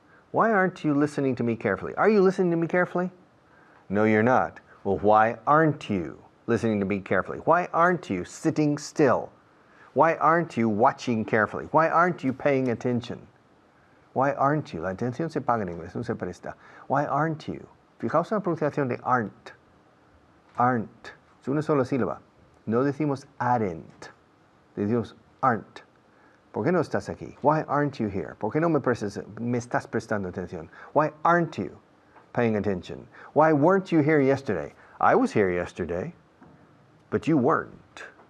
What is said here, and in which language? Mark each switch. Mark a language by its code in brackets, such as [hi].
[en] Why aren't you listening to me carefully? Are you listening to me carefully? No, you're not. Well, why aren't you listening to me carefully? Why aren't you sitting still? Why aren't you watching carefully? Why aren't you paying attention? Why aren't you? [es] La atención se paga en inglés, no se presta. [en] Why aren't you? [es] Fijaos en la pronunciación de aren't. Aren't. Es una sola sílaba. No decimos aren't. Decimos aren't. ¿Por qué no estás aquí? [en] Why aren't you here? [es] ¿Por qué no me estás prestando atención? [en] Why aren't you paying attention? Why weren't you here yesterday? I was here yesterday, but you weren't.